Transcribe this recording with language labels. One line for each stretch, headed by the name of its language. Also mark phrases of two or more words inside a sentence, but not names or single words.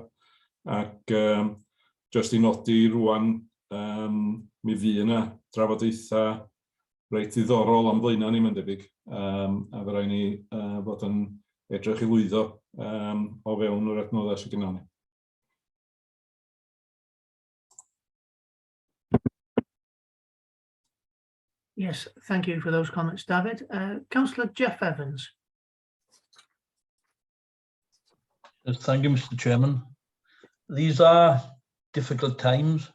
Welsh: Ac jyst i nodi rwan, mi fydd yna drafodaethau reit ddiddorol am blaenau ni, mae'n debyg, a fy rai ni fod yn edrych i lwyddo o fewn yr adnoddau sydd gennym ni.
English: Yes, thank you for those comments, David. Councillor Jeff Evans. Thank you, Mr. Chairman. These are difficult times.